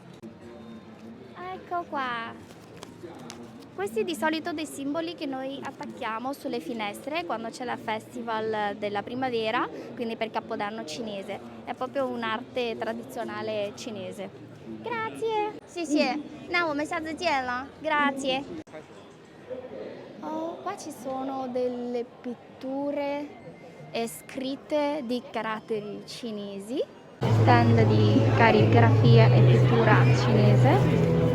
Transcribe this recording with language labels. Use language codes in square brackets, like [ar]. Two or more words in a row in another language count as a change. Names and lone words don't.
[it] Ecco qua. Questi di solito dei simboli che noi attacchiamo sulle finestre quando c'è la festival della primavera, quindi per Capodanno cinese. È proprio un'arte tradizionale cinese. Grazie! Sì, sì. [zh] 那我们下次见了. [it] Grazie. Oh, qua ci sono delle pitture e scritte di caratteri cinesi. Stand di calligrafia e pittura cinese.